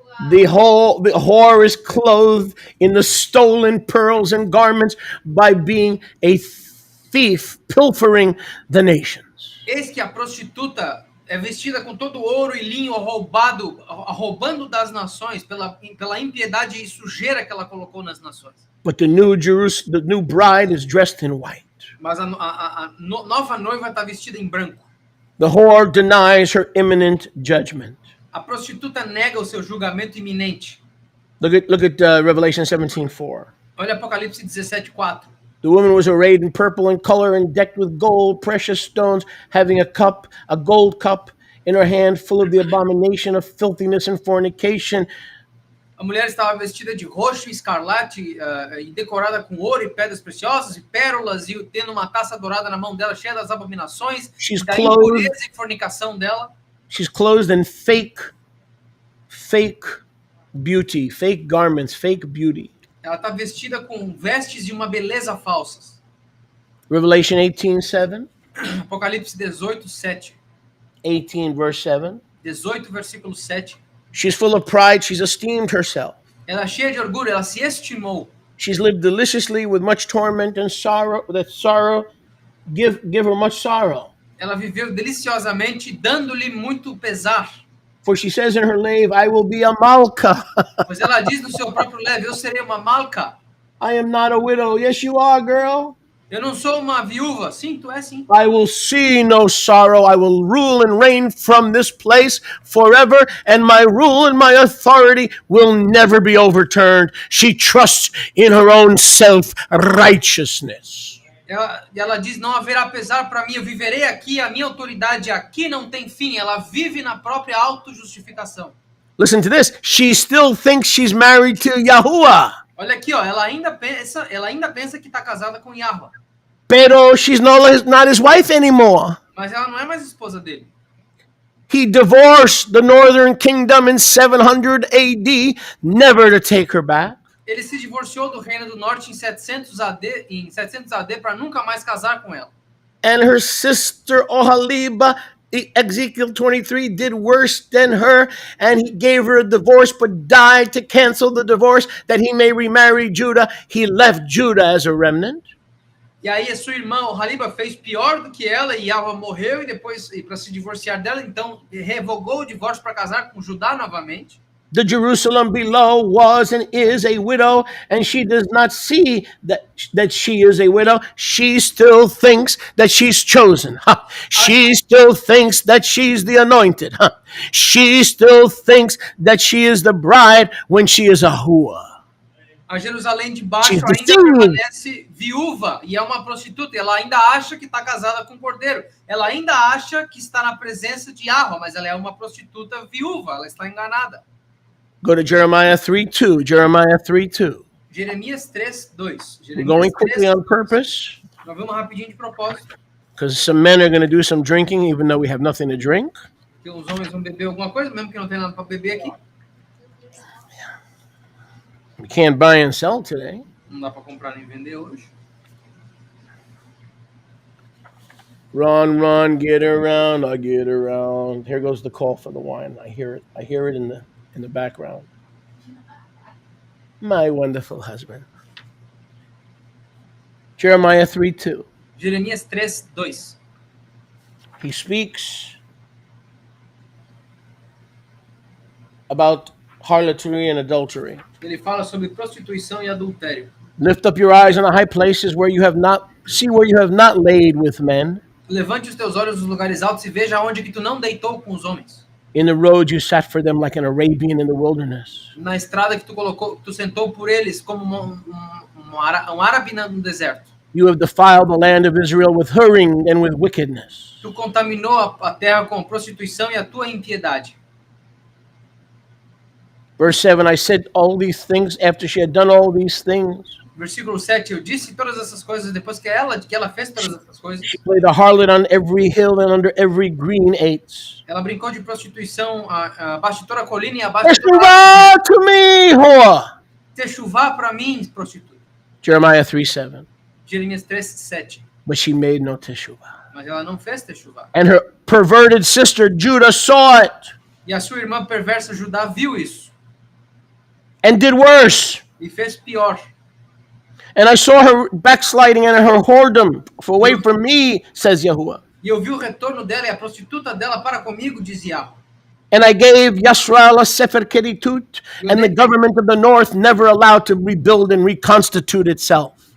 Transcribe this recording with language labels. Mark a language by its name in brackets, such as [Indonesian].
[English] The whore is clothed in the stolen pearls and garments by being a thief, pilfering the nations. [Portuguese] Eis que a prostituta é vestida com todo ouro e linho roubando das nações pela impiedade e sujeira que ela colocou nas nações. [English] But the new bride is dressed in white. [Portuguese] Mas a nova noiva está vestida em branco. [English] The whore denies her imminent judgment. [Portuguese] A prostituta nega o seu julgamento iminente. [English] Look at Revelation 17:4. [Portuguese] Olha Apocalipse 17:4. [English] The woman was arrayed in purple in color and decked with gold, precious stones, having a gold cup in her hand, full of the abomination of filthiness and fornication. [Portuguese] A mulher estava vestida de roxo e escarlate e decorada com ouro e pedras preciosas e pérolas, e tendo uma taça dourada na mão dela, cheia das abominações, da impureza e fornicação dela. [English] She's clothed in fake beauty, fake garments, fake beauty. [Portuguese] Ela está vestida com vestes de uma beleza falsas. [English] Revelation 18:7. [Portuguese] Apocalipse 18:7. [English] 18 verse 7. [Portuguese] 18 versículo 7. [English] She's full of pride. She's esteemed herself. [Portuguese] Ela é cheia de orgulho. Ela se estimou. [English] She's lived deliciously with much torment and sorrow. That sorrow give her much sorrow. [Portuguese] Ela viveu deliciosamente, dando-lhe muito pesar. [English] For she says in her lave, I will be a malka. [Portuguese] Pois ela diz no seu próprio leve, eu serei uma malca. [English] I am not a widow. Yes, you are, girl. [Portuguese] Eu não sou uma viúva. Sim, tu é sim. [English] I will see no sorrow. I will rule and reign from this place forever, and my rule and my authority will never be overturned. She trusts in her own self-righteousness. [Portuguese] Ela diz, não haverá pesar para mim, eu viverei aqui, a minha autoridade aqui não tem fim. Ela vive na própria autojustificação. [English] Listen to this. She still thinks she's married to Yahuwah. [Portuguese] Olha aqui, ó, ela ainda pensa que está casada com Yahweh. [English] Pero she's not his wife anymore. [Portuguese] Mas ela não é mais esposa dele. [English] He divorced the northern kingdom in 700 AD, never to take her back. [Portuguese] Ele se divorciou do Reino do Norte em 700 AD para nunca mais casar com ela. [English] And her sister Oholiba, Ezekiel 23, did worse than her, and he gave her a divorce but died to cancel the divorce that he may remarry Judah. He left Judah as a remnant. [Portuguese] E aí a sua irmã Oholiba fez pior do que ela, e Yahweh morreu e depois para se divorciar dela, então revogou o divórcio para casar com Judá novamente. [English] The Jerusalem below was and is a widow, and she does not see that she is a widow. She still thinks that she's chosen. She still thinks that she's the anointed. She still thinks that she is the bride when she is a hua. [Portuguese] A Jerusalém de baixo ainda permanece viúva e é uma prostituta. Ela ainda acha que está casada com o cordeiro. Ela ainda acha que está na presença de Yahweh, mas ela é uma prostituta viúva. Ela está enganada. [English] Go to Jeremiah 3:2. Jeremiah 3:2. [Portuguese] Jeremias 3:2. [English] We're going quickly on purpose. [Portuguese] Nós vamos rapidinho de propósito. [English] Because some men are going to do some drinking, even though we have nothing to drink. [Portuguese] Porque os homens vão beber alguma coisa, mesmo que não tenha nada para beber aqui. [English] We can't buy and sell today. [Portuguese] Não dá para comprar nem vender hoje. [English] Run, get around, I get around. Here goes the call for the wine. I hear it. I hear it in the background. My wonderful husband. Jeremiah 3:2. [Portuguese] Jeremias 3:2. [English] He speaks about harlotry and adultery. [Portuguese] Ele fala sobre prostituição e adultério. [English] Lift up your eyes on the high places where you have not See where you have not laid with men. [Portuguese] Levante os teus olhos dos lugares altos e veja onde que tu não deitou com os homens. [English] In the road you sat for them like an Arabian in the wilderness. [Portuguese] Na estrada que tu sentou por eles como um árabe no deserto. [English] You have defiled the land of Israel with hurrying and with wickedness. [Portuguese] Tu contaminou a terra com prostituição e a tua impiedade. [English] Verse 7, I said all these things after she had done all these things. [Portuguese] Versículo 7, eu disse todas essas coisas depois que ela fez todas essas coisas. [English] She played the harlot on every hill and under every green oats. [Portuguese] Ela brincou de prostituição abaixo de toda a colina e abaixo de toda [English] Teshuvah to me, whore. [Portuguese] Techuvá para mim, prostituta. [English] Jeremiah 3:7. [Portuguese] Jeremias 3:7. [English] But she made no teshuvah. [Portuguese] Mas ela não fez techuvá. [English] And her perverted sister Judah saw it [Portuguese] E a sua irmã perversa Judá viu isso [English] and did worse. [Portuguese] e fez pior. [English] And I saw her backsliding and her whoredom away from me, says Yahuwah. [Portuguese] E eu vi o retorno dela e a prostituta dela para comigo, diz Yahweh. [English] And I gave Yasrael a sefer keritut, and the government of the north never allowed to rebuild and reconstitute itself.